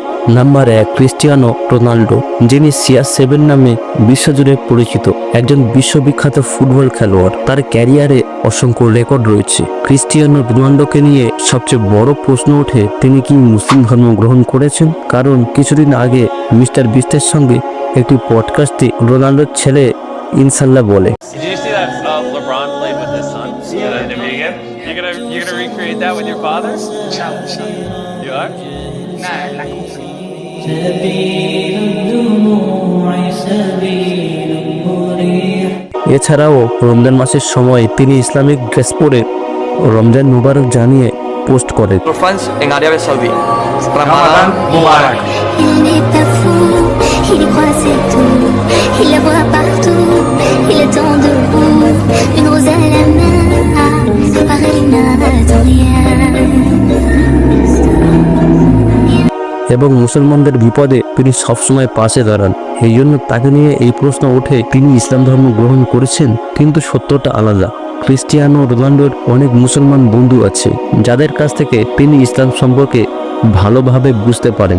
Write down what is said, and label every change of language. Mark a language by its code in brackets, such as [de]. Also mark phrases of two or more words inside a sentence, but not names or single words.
[bn] নাম্বার 1, ক্রিস্টিয়ানো রোনাল্ডো, যিনি CR7 নামে বিশ্বজুড়ে পরিচিত একজন বিশ্ববিখ্যাত ফুটবল খেলোয়াড়। তার ক্যারিয়ারে অসংখ্য রেকর্ড রয়েছে। ক্রিস্টিয়ানো রোনাল্ডোকে নিয়ে সবচেয়ে বড় প্রশ্ন ওঠে, তিনি কি মুসলিম ধর্ম গ্রহণ করেছেন? কারণ কিছুদিন আগে মিস্টার বিস্টের সঙ্গে একটি পডকাস্টে রোনাল্ডোর ছেলে ইনশাল্লাহ বলে, [en] Did you see that LeBron played with his son? Yeah. You're gonna recreate that with your father? You are? [bn] এছাড়াও রমজান মাসের সময় তিনি [en] Islamic dress [bn] পরে [ar] رمضان مبارك [bn] জানিয়ে পোস্ট করেন। [es] Los fans en Arabia Saudí. [ar] رمضان مبارك. [fr] Il n'est pas fou, il y croit c'est tout. Il la voit partout, il attend debout. Une rose à la main, pareil n'a rien. [bn] এবং মুসলমানদের বিপদে তিনি সবসময় পাশে দাঁড়ান। এই জন্য তাকে নিয়ে এই প্রশ্ন ওঠে, তিনি ইসলাম ধর্ম গ্রহণ করেছেন। কিন্তু সত্যটা আলাদা। ক্রিস্টিয়ানো রোনাল্ডোর অনেক মুসলমান বন্ধু আছে যাদের কাছ থেকে তিনি ইসলাম সম্পর্কে ভালোভাবে বুঝতে পারেন।